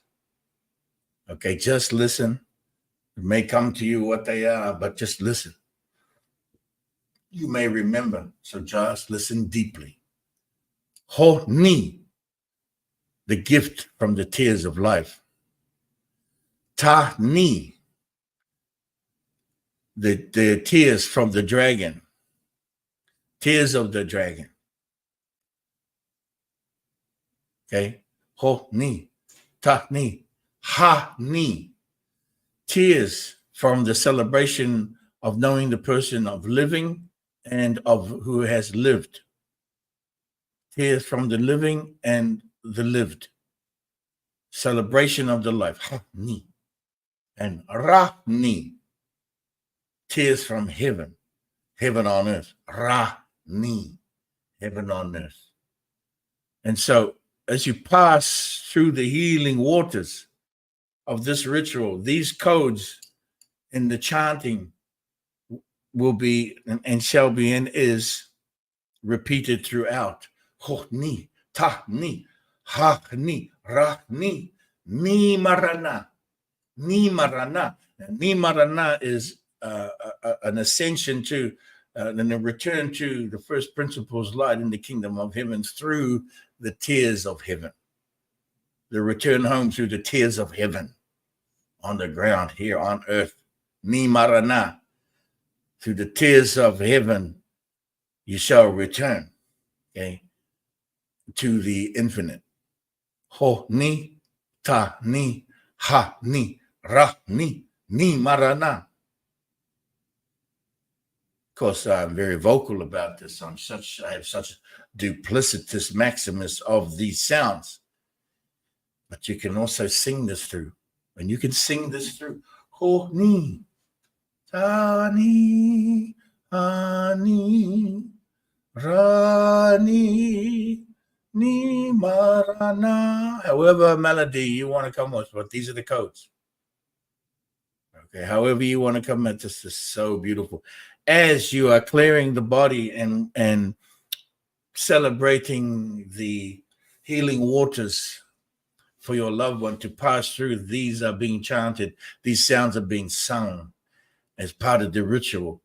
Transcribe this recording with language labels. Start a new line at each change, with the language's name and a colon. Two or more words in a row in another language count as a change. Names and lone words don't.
English: Okay, just listen. It may come to you what they are, but just listen. You may remember, so just listen deeply. Ho ni, the gift from the tears of life. Ta ni, the tears from the dragon. Tears of the dragon. Okay. Ho ni, ta ni, ha ni. Tears from the celebration of knowing the person of living and of who has lived. Tears from the living and the lived. Celebration of the life. Ha ni. And ra ni. Tears from heaven. Heaven on earth. Ra ni. Heaven on earth. And so as you pass through the healing waters of this ritual, these codes in the chanting will be and shall be and is repeated throughout. Ho ni, ta ni, ha ni, ra ni, marana, ni marana. Ni marana is an ascension to and a return to the first principles light in the kingdom of heaven through the tears of heaven. The return home through the tears of heaven on the ground here on earth. Ni marana. Through the tears of heaven, you shall return, okay, to the infinite. Ho ni, ta ni, ha ni, ra ni marana. Of course, I'm very vocal about this. I have such duplicitous maximus of these sounds. But you can also sing this through. And you can sing this through. Ho ni, ta ni, ha ni, ra ni marana. However melody you want to come with, but these are the codes. Okay, however you want to come at this is so beautiful. As you are clearing the body and celebrating the healing waters for your loved one to pass through, these are being chanted, these sounds are being sung as part of the ritual.